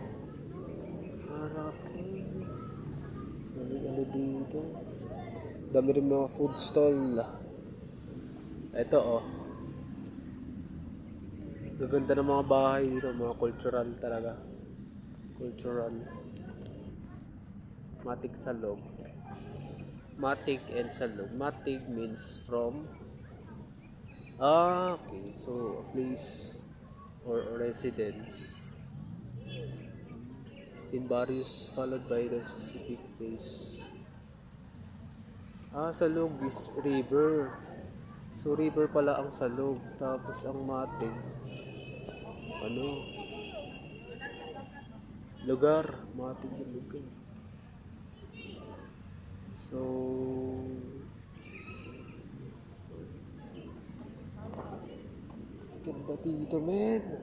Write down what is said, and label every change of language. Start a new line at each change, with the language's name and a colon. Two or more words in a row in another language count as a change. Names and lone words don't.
Filipino: Harapan. Ano dito? Dami rin mga
English: food stall.
Filipino: Ito oh. Gaganda ng mga bahay dito. Mga cultural talaga. Cultural. Matig Salog.
English: Matig and Salog. Matig means from. Okay. So, a place or residence in various followed by the specific place. Salog is river.
Filipino: So, river pala ang Salog. Tapos, ang Matig. Ano? Lugar. Matig yung lugar. So, ganda dito, men.